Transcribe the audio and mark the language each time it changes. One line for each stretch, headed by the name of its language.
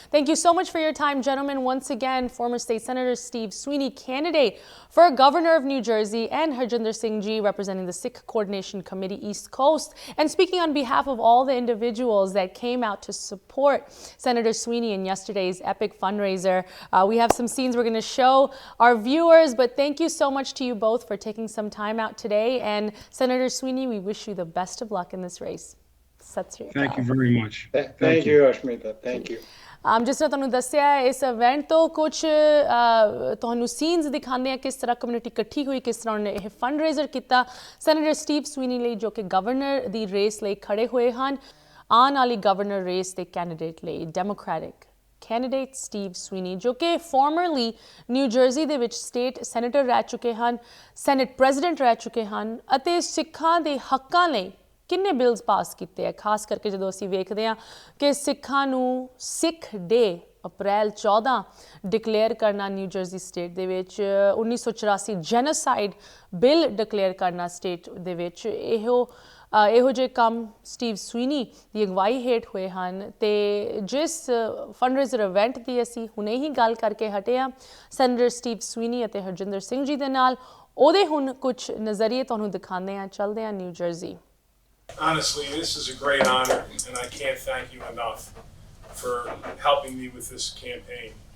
English: Thank you so much for your time, gentlemen. Once again, former State Senator Steve Sweeney, candidate for Governor of New Jersey, and Harjinder Singh representing the Sikh Coordination Committee East Coast, and speaking on behalf of all the individuals that came out to support Senator Sweeney in yesterday's epic fundraiser. We have some scenes we're going to show our viewers, but thank you so much to you both for taking some time out today. And Senator Sweeney, we wish you the best of luck in this race. Thank you very much. Thank you, Aashmeeta. Thank you.
Punjabi: ਜਿਸ ਤਰ੍ਹਾਂ ਤੁਹਾਨੂੰ ਦੱਸਿਆ ਇਸ event ਤੋਂ ਕੁਝ ਤੁਹਾਨੂੰ scenes ਦਿਖਾਉਂਦੇ ਆ ਕਿਸ ਤਰ੍ਹਾਂ ਕਮਿਊਨਿਟੀ ਇਕੱਠੀ ਹੋਈ, ਕਿਸ ਤਰ੍ਹਾਂ ਉਹਨੇ ਇਹ ਫੰਡਰੇਜ਼ਰ ਕੀਤਾ ਸੈਨੇਟਰ ਸਟੀਵ ਸਵੀਨੀ ਲਈ, ਜੋ ਕਿ ਗਵਰਨਰ ਦੀ ਰੇਸ ਲਈ ਖੜੇ ਹੋਏ ਹਨ। ਆਉਣ ਵਾਲੀ ਗਵਰਨਰ ਰੇਸ ਦੇ ਕੈਂਡੀਡੇਟ ਲਈ ਡੈਮੋਕ੍ਰੈਟਿਕ ਕੈਂਡੀਡੇਟ ਸਟੀਵ ਸਵੀਨੀ, ਜੋ ਕਿ ਫਾਰਮਰਲੀ ਨਿਊ ਜਰਸੀ ਦੇ ਵਿੱਚ ਸਟੇਟ ਸੈਨੇਟਰ ਰਹਿ ਚੁੱਕੇ ਹਨ, ਸੈਨੇਟ ਪ੍ਰੈਜ਼ੀਡੈਂਟ ਰਹਿ ਚੁੱਕੇ ਹਨ, ਅਤੇ ਸਿੱਖਾਂ ਦੇ ਹੱਕਾਂ ਲਈ ਕਿੰਨੇ ਬਿਲਸ ਪਾਸ ਕੀਤੇ ਆ। ਖਾਸ ਕਰਕੇ ਜਦੋਂ ਅਸੀਂ ਵੇਖਦੇ ਹਾਂ ਕਿ ਸਿੱਖਾਂ ਨੂੰ ਸਿੱਖ ਡੇ ਅਪ੍ਰੈਲ 14 ਡਿਕਲੇਅਰ ਕਰਨਾ ਨਿਊ ਜਰਸੀ ਸਟੇਟ ਦੇ ਵਿੱਚ, 1984 ਜੈਨੋਸਾਈਡ ਬਿੱਲ ਡਿਕਲੇਅਰ ਕਰਨਾ ਸਟੇਟ ਦੇ ਵਿੱਚ, ਇਹੋ ਜਿਹੇ ਕੰਮ ਸਟੀਵ ਸਵੀਨੀ ਦੀ ਅਗਵਾਈ ਹੇਠ ਹੋਏ ਹਨ। ਅਤੇ ਜਿਸ ਫੰਡਰੇਜ਼ਰ ਇਵੈਂਟ ਦੀ ਅਸੀਂ ਹੁਣੇ ਹੀ ਗੱਲ ਕਰਕੇ ਹਟੇ ਹਾਂ ਸੈਨੇਟਰ ਸਟੀਵ ਸਵੀਨੀ ਅਤੇ ਹਰਜਿੰਦਰ ਸਿੰਘ ਜੀ ਦੇ ਨਾਲ, ਉਹਦੇ ਹੁਣ ਕੁਝ ਨਜ਼ਰੀਏ ਤੁਹਾਨੂੰ ਦਿਖਾਉਂਦੇ ਹਾਂ। ਚੱਲਦੇ ਹਾਂ new jersey.
English: Honestly, this is a great honor, and I can't thank you enough for helping me with this campaign.